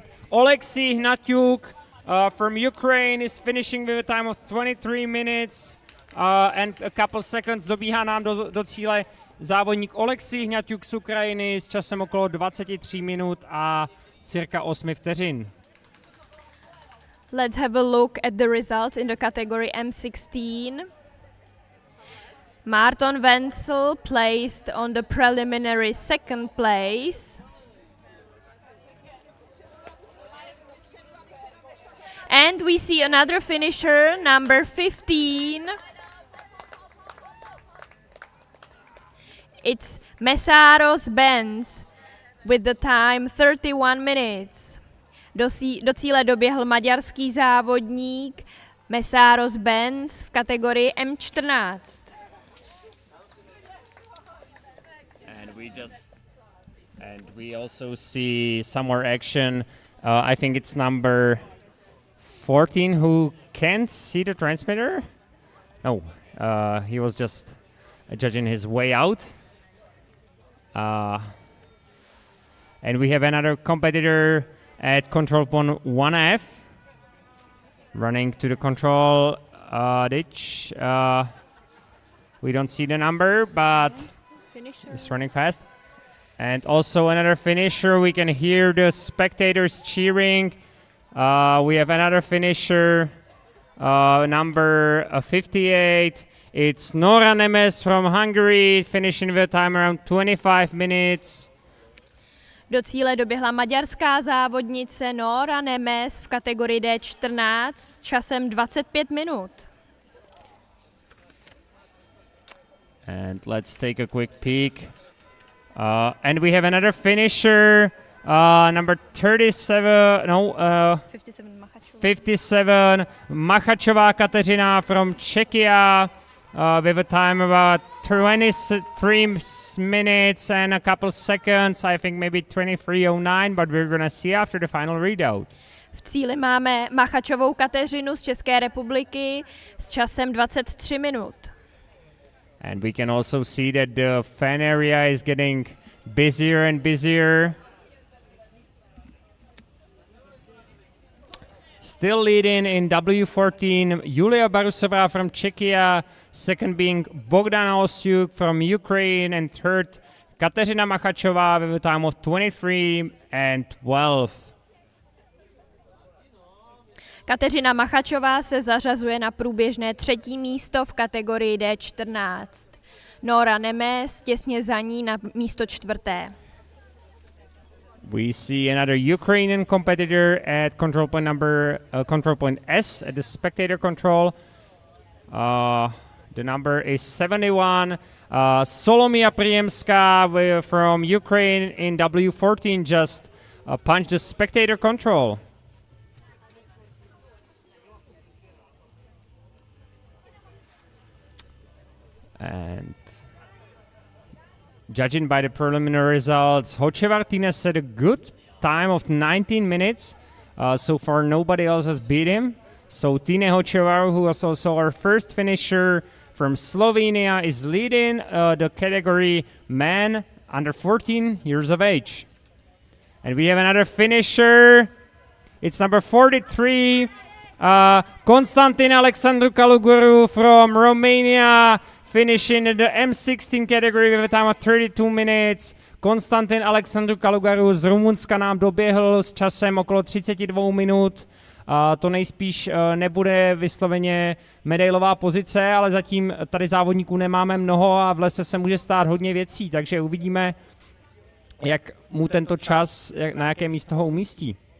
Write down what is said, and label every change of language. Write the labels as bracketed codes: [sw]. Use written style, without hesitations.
[en] Oleksiy Hnatyuk from Ukraine is finishing with a time of 23 minutes and a couple seconds. [cs] Dobíhá nám do cíle závodník Oleksiy Hnatyuk z Ukrajiny s časem okolo 23 minut a cirka 8 vteřin. [en] Let's have a look at the results in the category M16. Marton Wenzel placed on the preliminary second place. And we see another finisher, number 15. It's Mesaros Benz with the time 31 minutes. [cs] Do cíle doběhl maďarský závodník Mesaros Benz v kategorii M14. [en] And we also see some more action. I think it's number 14 who can't see the transmitter. No, he was just judging his way out. And we have another competitor at control point 1F running to the control ditch. We don't see the number, but he's running fast. And also another finisher. We can hear the spectators cheering. We have another finisher, number 58. It's Nora Nemes from Hungary, finishing with a time around 25 minutes. [cs] Do cíle doběhla maďarská závodnice Nora Nemes v kategorii D14 s časem 25 minut. [en] And let's take a quick peek. And we have another finisher, number 57, Machachová Kateřina from Czechia, with a time about 23 minutes and a couple seconds, I think maybe 23:09, but we're gonna see after the final readout. [cs] V cíli máme Machachovou Kateřinu z České republiky s časem 23 minut. [en] And we can also see that the fan area is getting busier and busier. Still leading in W14, Julia Barusová from Czechia, second being Bogdana Osyuk from Ukraine, and third Kateřina Machachová with a time of 23 and 12. [cs] Kateřina Machachová se zařazuje na průběžné třetí místo v kategorii D14. Nora Nemes těsně za ní na místo čtvrté. [en] We see another Ukrainian competitor at control point S at the spectator control. The number is 71. Solomia Priemska from Ukraine in W14 just punched the spectator control. And judging by the preliminary results, Hoche Martinez had a good time of 19 minutes. So far, nobody else has beat him. So Tine Hočevar, who was also our first finisher from Slovenia, is leading the category men under 14 years of age. And we have another finisher. It's number 43, Konstantin Alexandru Kaluguru from Romania, finishing in the M16 category with a time of 32 minutes. [cs] Konstantin Alexandru Kalugaru z Rumunska nám doběhl s časem okolo 32 minut. To nejspíš nebude vysloveně medailová pozice, ale zatím tady závodníků nemáme mnoho a v lese se může stát hodně věcí, takže uvidíme, jak mu tento čas, na jaké místo ho umístí.